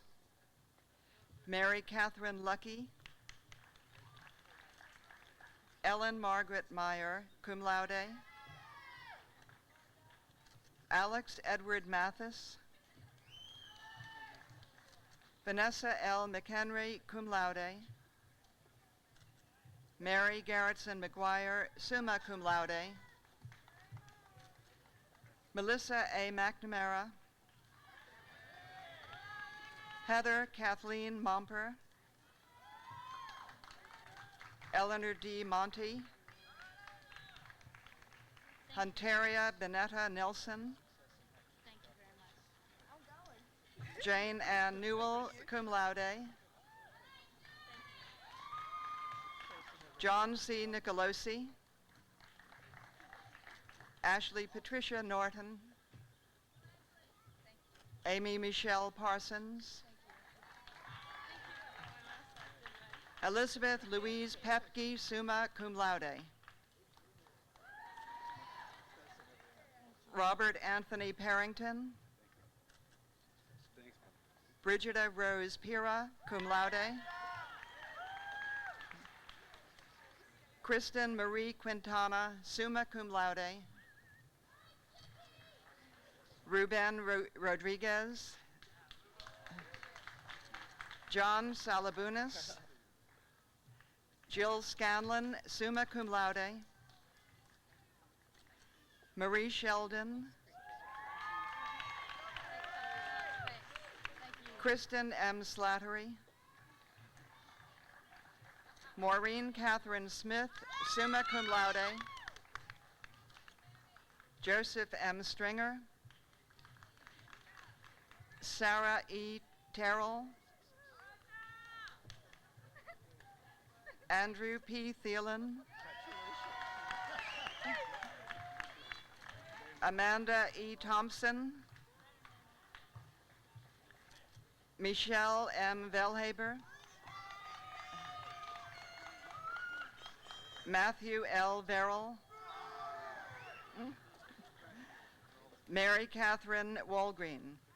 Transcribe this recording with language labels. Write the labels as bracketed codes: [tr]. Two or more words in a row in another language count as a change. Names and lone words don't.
[en] Mary Catherine Lucky. Ellen Margaret Meyer, [la] cum laude. [en] Alex Edward Mathis. Vanessa L. McHenry, [la] cum laude. [en] Mary Garrettson McGuire, [la] summa cum laude. [en] Melissa A. McNamara. Heather Kathleen Momper. Eleanor D. Monty. Hunteria Benetta Nelson. Jane Ann Newell, [la] cum laude. [en] John C. Nicolosi. Ashley Patricia Norton. Amy Michelle Parsons. Elizabeth Louise Pepke, [la] summa cum laude. [en] Robert Anthony Parrington. Brigida Rose Pira, [la] cum laude. [en] Kristen Marie Quintana, [la] summa cum laude. [en] Ruben Rodriguez. John Salabunas. Jill Scanlon, [la] summa cum laude. [en] Marie Sheldon. Kristen M. Slattery. Maureen Catherine Smith, [la] summa cum laude. [en] Joseph M. Stringer, Sarah E. Terrell, Andrew P. Thielen, Amanda E. Thompson, Michelle M. Velhaber, Matthew L. Verrill, Mary Catherine Walgreen.